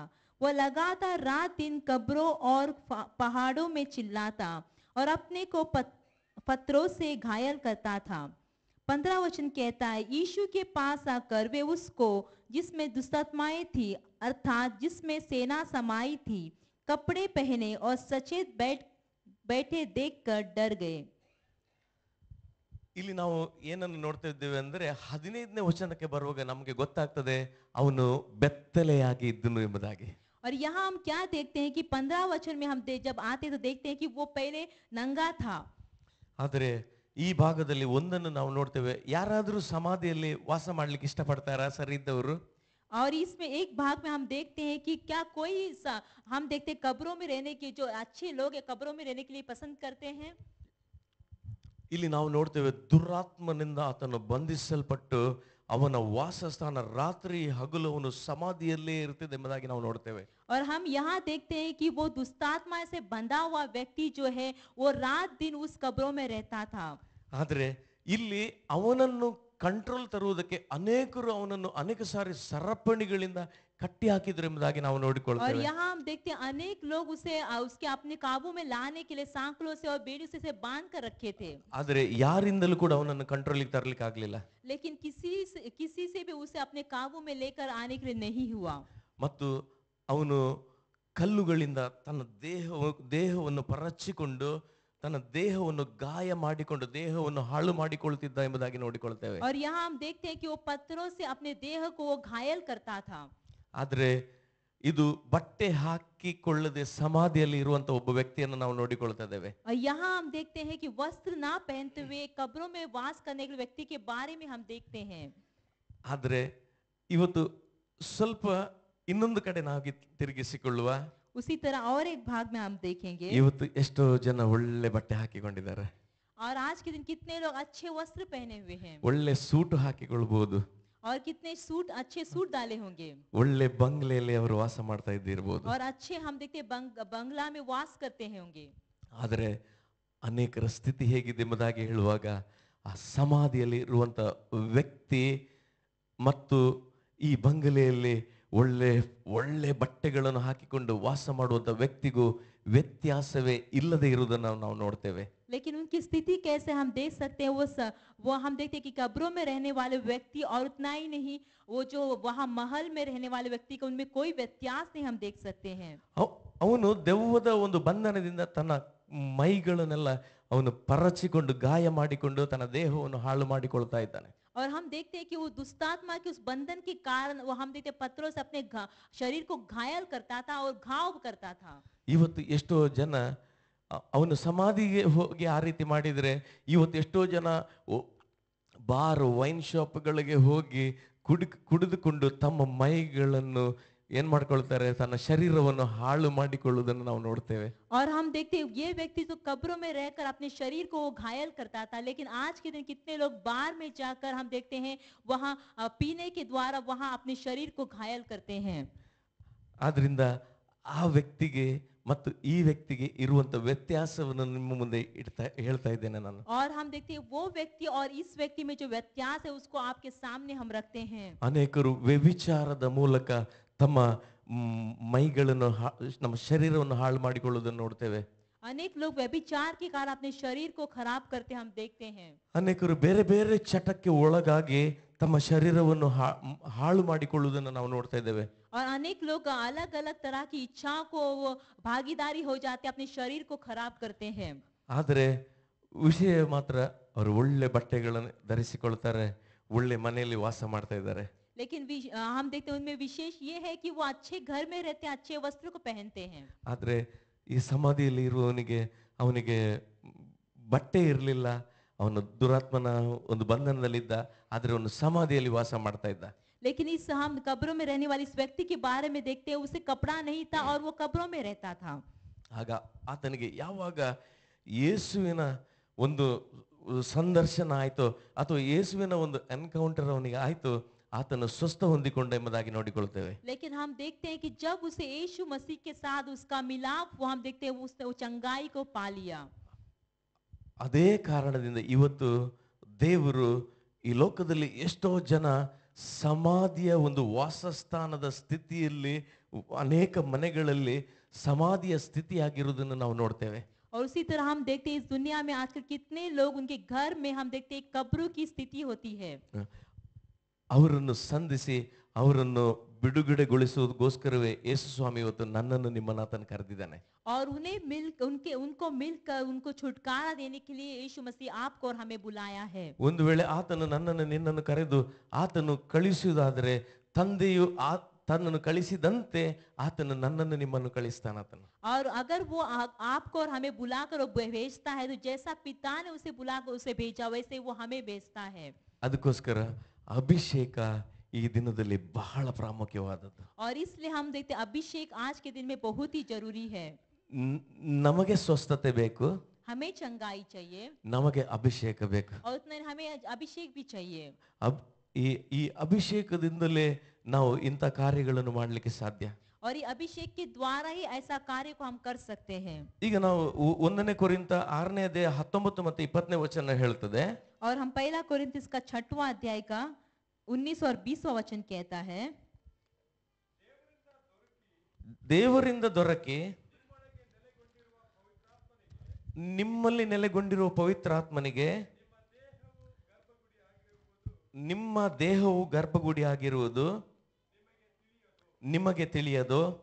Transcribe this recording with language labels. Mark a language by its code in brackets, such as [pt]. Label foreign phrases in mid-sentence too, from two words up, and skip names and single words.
[hi] वह लगातार रात दिन कब्रों और पहाड़ों में चिल्लाता और अपने को पत्थरों से घायल करता था। 15 वचन कहता है, यीशु के पास आकर वे उसको जिसमें दुष्टात्माएं थी अर्थात जिसमें सेना समाई थी कपड़े पहने और सचेत बैठे देखकर डर गए। [kn] ಇಲ್ಲಿ ನಾವು ಏನನ್ನು ನೋಡ್ತಾ ಇದ್ದೇವೆ ಅಂದ್ರೆ 15ನೇ ವಚನಕ್ಕೆ ಬರುವಾಗ ನಮಗೆ ಗೊತ್ತಾಗ್ತದೆ ಅವನು ಬೆತ್ತಲೆಯಾಗಿ ಇದ್ದನು ಎಂಬುದಾಗಿ. [hi] और यहाँ हम क्या देखते हैं कि 15 वचन में हम जब आते तो देखते हैं कि वो पहले नंगा था। [kn] ಆದರೆ ಈ ಭಾಗದಲ್ಲಿ ಒಂದನ್ನು ನಾವು ನೋಡ್ತೇವೆ, ಯಾರಾದರೂ ಸಮಾಧಿಯಲ್ಲಿ ವಾಸ ಮಾಡ್ಲಿಕ್ಕೆ ಇಷ್ಟಪಡ್ತಾರಾ ಸರಿ ಇದ್ದವರು? [hi] और इसमें एक भाग में हम देखते हैं कि क्या कोई हम देखते हैं कब्रों में रहने के जो अच्छे लोग हैं कब्रों में रहने के लिए पसंद करते हैं। [kn] ಇಲ್ಲಿ ನಾವು ನೋಡ್ತೇವೆ ದುರಾತ್ಮನಿಂದ ಆತನು ಬಂಧಿಸಲ್ಪಟ್ಟು ಅವನ ವಾಸಸ್ಥಾನ ರಾತ್ರಿ ಹಗಲು ಅವನು ಸಮಾಧಿಯಲ್ಲೇ ಇರ್ತಿದೆ ಎಂಬುದಾಗಿ ನಾವು ನೋಡ್ತೇವೆ. [hi] और हम यहाँ देखते हैं कि वो दुष्टात्मा से बंधा हुआ व्यक्ति जो है वो रात दिन उस कब्रों में रहता था। [kn] ಆದರೆ ಇಲ್ಲಿ ಅವನನ್ನು ಕಂಟ್ರೋಲ್ ತರುವುದಕ್ಕೆ ಅನೇಕರು ಅವನನ್ನು ಅನೇಕ ಸಾರಿ ಸರಪಣಿಗಳಿಂದ ಕಟ್ಟಿ ಹಾಕಿದ್ರು ಎಂಬುದಾಗಿ ನಾವು और ನೋಡಿಕೊಳ್ಳುತ್ತೇವೆ. [hi] यहाँ हम देखते हैं अनेक लोग उसे उसके अपने काबू में लाने के लिए सांकलों से और बेड़ियों से बांध कर रखे थे, [kn] ಆದರೆ ಯಾರಿಂದಲೂ ಕೂಡ ಅವನನ್ನು ಕಂಟ್ರೋಲಿಗೆ ತರಲಿಕ್ಕೆ ಆಗ್ಲಿಲ್ಲ. [hi] लेकिन किसी से भी उसे अपने काबू में लेकर आने के लिए नहीं हुआ। [kn] ಮತ್ತು ಅವನು ಕಲ್ಲುಗಳಿಂದ ತನ್ನ ದೇಹವನ್ನು ಪರಚಿಕೊಂಡು ತನ್ನ ದೇಹವನ್ನು ಗಾಯ ಮಾಡಿಕೊಂಡು ದೇಹವನ್ನು ಹಾಳು ಮಾಡಿಕೊಳ್ಳುತ್ತಿದ್ದ ಎಂಬುದಾಗಿ ನೋಡಿಕೊಳ್ಳುತ್ತೇವೆ. [hi] और यहाँ हम देखते हैं कि वो पत्थरों से अपने देह को वो घायल करता था। [kn] ಆದ್ರೆ ಇದು ಬಟ್ಟೆ ಹಾಕಿಕೊಳ್ಳದೆ ಸಮಾಧಿಯಲ್ಲಿ ಇರುವಂತ ಒಬ್ಬ ವ್ಯಕ್ತಿಯನ್ನು ನಾವು ನೋಡಿಕೊಳ್ತಾ ಇದ್ದೇವೆ. [hi] और यहाँ हम देखते हैं कि वस्त्र ना पहनते हुए कब्रों में वास करने के व्यक्ति के बारे में हम देखते हैं। [kn] ಆದ್ರೆ ಇವತ್ತು ಸ್ವಲ್ಪ ಇನ್ನೊಂದು ಕಡೆ ನಾವು ತಿರುಗಿಸಿಕೊಳ್ಳುವ. [hi] उसी तरह और एक भाग में हम देखेंगे [kn] ಇವತ್ತು ಎಷ್ಟೋ ಜನ ಒಳ್ಳೆ ಬಟ್ಟೆ ಹಾಕಿಕೊಂಡಿದ್ದಾರೆ. [hi] और आज के दिन कितने लोग अच्छे वस्त्र पहने हुए हैं [kn] ಒಳ್ಳೆ ಸೂಟು ಹಾಕಿಕೊಳ್ಬಹುದು. [hi] और कितने अच्छे सूट डाले होंगे [kn] ಒಳ್ಳೆ ಬಂಗ್ಲೆಯಲ್ಲಿ ಅವರು ವಾಸ ಮಾಡ್ತಾ ಇದ್ದಿರಬಹುದು. [hi] और अच्छे हम देखते बंगला में वास करते होंगे। [kn] ಆದರೆ ಅನೇಕರ ಸ್ಥಿತಿ ಹೇಗಿದೆ ಎಂಬುದಾಗಿ ಹೇಳುವಾಗ ಆ ಸಮಾಧಿಯಲ್ಲಿ ಇರುವಂತ ವ್ಯಕ್ತಿ ಮತ್ತು ಈ ಬಂಗಲೆಯಲ್ಲಿ ಒಳ್ಳೆ ಒಳ್ಳೆ ಬಟ್ಟೆಗಳನ್ನು ಹಾಕಿಕೊಂಡು ವಾಸ ಮಾಡುವಂತ ವ್ಯಕ್ತಿಗೂ ವ್ಯತ್ಯಾಸವೇ ಇಲ್ಲದೆ ಇರುವುದನ್ನು ನಾವು ನೋಡ್ತೇವೆ. [hi] लेकिन उनकी स्थिति कैसे हम देख सकते हैं, वो हम देखते हैं कि कब्रों में रहने वाले व्यक्ति और उतना ही नहीं वो जो वहाँ महल में रहने वाले व्यक्ति का उनमें कोई व्यत्यास नहीं हम देख सकते हैं। [kn] ಅವನು ದೆವ್ವದ ಒಂದು ಬಂಧನದಿಂದ ತನ್ನ ಮೈಗಳನ್ನೆಲ್ಲ ಅವನು ಪರಚಿಕೊಂಡು ಗಾಯ ಮಾಡಿಕೊಂಡು ತನ್ನ ದೇಹವನ್ನು ಹಾಳು ಮಾಡಿಕೊಳ್ತಾ ಇದ್ದಾನೆ. [hi] और हम देखते हैं कि वो दुष्टात्मा के उस बंधन के कारण वो हम देखते हैं पत्रोस अपने शरीर को घायल करता था और घाव करता था। [kn] ಇವತ್ತು ಎಷ್ಟೋ ಜನ ಅವನು ಸಮಾಧಿಗೆ ಹೋಗಿ ಆ ರೀತಿ ಮಾಡಿದರೆ, ಇವತ್ತು ಎಷ್ಟೋ ಜನ [en] bar wine [kn] ಶಾಪ್ಗಳಿಗೆ ಹೋಗಿ ಕುಡಿದುಕೊಂಡು ತಮ್ಮ ಮೈಗಳನ್ನು ಏನ್ ಮಾಡ್ಕೊಳ್ತಾರೆ, ತನ್ನ ಶರೀರವನ್ನು ಹಾಳು ಮಾಡಿಕೊಳ್ಳುವುದನ್ನು ನಾವು ನೋಡ್ತೇವೆ. [hi] और हम देखते हैं ये व्यक्ति तो कब्रों में रहकर अपने शरीर को वो घायल करता था, लेकिन आज के दिन कितने लोग बार में जाकर हम देखते हैं वहां पीने के द्वारा वहां अपने शरीर को घायल करते हैं. [kn] ಆದ್ರಿಂದ ಆ ವ್ಯಕ್ತಿಗೆ ಮತ್ತು ಈ ವ್ಯಕ್ತಿಗೆ ಇರುವಂತ ವ್ಯತ್ಯಾಸವನ್ನು ನಿಮ್ಮ ಮುಂದೆ ಹೇಳ್ತಾ ಇದ್ದೇನೆ ನಾನು. [hi] और हम देखते हैं वो व्यक्ति और इस व्यक्ति में जो व्यत्यास है उसको आपके सामने हम रखते हैं. [kn] ಅನೇಕರು ವ್ಯಭಿಚಾರದ ಮೂಲಕ ತಮ್ಮ ಮೈಗಳನ್ನು ನಮ್ಮ ಶರೀರವನ್ನು ಹಾಳು ಮಾಡಿಕೊಳ್ಳುವುದನ್ನು ನೋಡ್ತೇವೆ. [hi] अनेक लोग व्यभिचार के कारण अपने शरीर को खराब करते हम देखते हैं. [kn] ಅನೇಕರು ಬೇರೆ ಬೇರೆ ಚಟಕ್ಕೆ ಒಳಗಾಗಿ ತಮ್ಮ ಶರೀರವನ್ನು ಹಾಳು ಮಾಡಿಕೊಳ್ಳುವುದನ್ನು ನಾವು ನೋಡ್ತಾ ಇದ್ದೇವೆ. [hi] और अनेक लोग अलग अलग तरह की इच्छाओं को भागीदारी हो जाते अपने शरीर को खराब करते हैं. [kn] ಆದರೆ ವಿಷಯ ಮಾತ್ರ ಅವರು ಒಳ್ಳೆ ಬಟ್ಟೆಗಳನ್ನು ಧರಿಸಿಕೊಳ್ತಾರೆ, ಒಳ್ಳೆ ಮನೆಯಲ್ಲಿ ವಾಸ ಮಾಡ್ತಾ ಇದ್ದಾರೆ. [hi] लेकिन हम देखते हैं उनमें विशेष ये है कि वो अच्छे घर में रहते हैं, अच्छे वस्त्र को पहनते हैं. [kn] ಆದ್ರೆ ಈ ಸಮಾಧಿಯಲ್ಲಿ ಇರುವವನಿಗೆ ಅವನಿಗೆ ಬಟ್ಟೆ ಇರಲಿಲ್ಲ, ಅವನು ದುರಾತ್ಮನ ಒಂದು ಬಂಧನದಲ್ಲಿದ್ದ, ಆದ್ರೆ ಅವನು ಸಮಾಧಿಯಲ್ಲಿ ವಾಸ ಮಾಡ್ತಾ ಇದ್ದ. [hi] लेकिन इस हम कब्रों में रहने वाले इस व्यक्ति के बारे में देखते हैं, उसे कपड़ा नहीं था और वो कब्रों में रहता था. [kn] ಆಗ ಆತನಿಗೆ ಯಾವಾಗ ಯೇಸುವಿನ ಒಂದು ಸಂದರ್ಶನ ಆಯ್ತು ಅಥವಾ ಯೇಸುವಿನ ಒಂದು ಎನ್ಕೌಂಟರ್ ಅವನಿಗೆ ಆಯ್ತು, ಆತನು ಸ್ವಸ್ಥ ಹೊಂದಿಕೊಂಡ ಎಂಬುದಾಗಿ ನೋಡಿಕೊಳ್ಳುತ್ತೇವೆ. [hi] लेकिन हम देखते हैं कि जब उसे यीशु मसीह के साथ उसका मिलाप वो हम देखते हैं उसने वो चंगाई को पा लिया. [kn] ಅದೇ ಕಾರಣದಿಂದ ಇವತ್ತು ದೇವರು ಈ ಲೋಕದಲ್ಲಿ ಎಷ್ಟೋ ಜನ ಸಮಾಧಿಯ ಒಂದು ವಾಸಸ್ಥಾನದ ಸ್ಥಿತಿಯಲ್ಲಿ, ಅನೇಕ ಮನೆಗಳಲ್ಲಿ ಸಮಾಧಿಯ ಸ್ಥಿತಿಯಾಗಿರುವುದನ್ನು ನಾವು ನೋಡ್ತೇವೆ. [hi] और उसी तरह हम देखते हैं इस दुनिया में आजकल कितने लोग उनके घर में हम देखते हैं कब्रों की स्थिति होती है. [kn] ಅವರನ್ನು ಸಂಧಿಸಿ ಅವರನ್ನು ಬಿಡುಗಡೆಗೊಳಿಸುವುದಕ್ಕೋಸ್ಕರವೇ ಯೇಸು ಸ್ವಾಮಿ ಇವತ್ತು ನನ್ನನ್ನು ನಿಮ್ಮನ್ನು ಆತನು ಕರೆದಿದ್ದಾನೆ. [hi] और उन्हें उनको मिलकर उनको छुटकारा देने के लिए यीशु मसीह आपको और हमें बुलाया है. [kn] ಒಂದು ವೇಳೆ ಆತನು ನನ್ನನ್ನು ನಿನ್ನನ್ನು ಕರೆದು ಆತನು ಕಳಿಸುವುದಾದರೆ ತಂದೆಯು ತನ್ನನ್ನು ಕಳಿಸಿದಂತೆ ಆತನು ನನ್ನನ್ನು ನಿಮ್ಮನ್ನು ಕಳಿಸ್ತಾನಾತನು. [hi] और अगर वो आपको और हमें बुलाकर भेजता है, तो जैसा पिता ने उसे बुलाकर उसे भेजा वैसे वो हमें भेजता है. [kn] ಅದಕ್ಕೋಸ್ಕರ ಅಭಿಷೇಕ ಈ ದಿನದಲ್ಲಿ ಬಹಳ ಪ್ರಾಮುಖ್ಯವಾದದ್ದು. [hi] और इसलिए हम देखते अभिषेक आज के दिन में बहुत ही जरूरी है. [kn] ನಮಗೆ ಸ್ವಸ್ಥತೆ ಬೇಕು, [hi] हमें चंगाई चाहिए, [kn] ನಮಗೆ ಅಭಿಷೇಕ ಬೇಕು. [hi] और उतना हमें अभिषेक भी चाहिए. [kn] ಈ ಅಭಿಷೇಕದಿಂದಲೇ ನಾವು ಇಂಥ ಕಾರ್ಯಗಳನ್ನು ಮಾಡಲಿಕ್ಕೆ ಸಾಧ್ಯ. [hi] और ये अभिषेक के द्वारा ही ऐसा कार्य को हम कर सकते हैं. [kn] ಈಗ ನಾವು 1 ಕೊರಿಂಥ 6ನೇ ಅಧ್ಯಾಯ 19 ಮತ್ತು 20ನೇ ವಚನ ಹೇಳ್ತದೆ. [hi] और हम पहला कोरिन्थियों का 6वां अध्याय का 19 और 20वां वचन कहता है, [kn] ದೇವರಿಂದ ದೊರಕಿ ನಿಮ್ಮಲ್ಲಿ ನೆಲೆಗೊಂಡಿರುವ ಪವಿತ್ರಾತ್ಮನಿಗೆ ನಿಮ್ಮ ದೇಹವು ಗರ್ಭಗುಡಿ ಆಗಿರುವುದು ನಿಮಗೆ ತಿಳಿಯದು.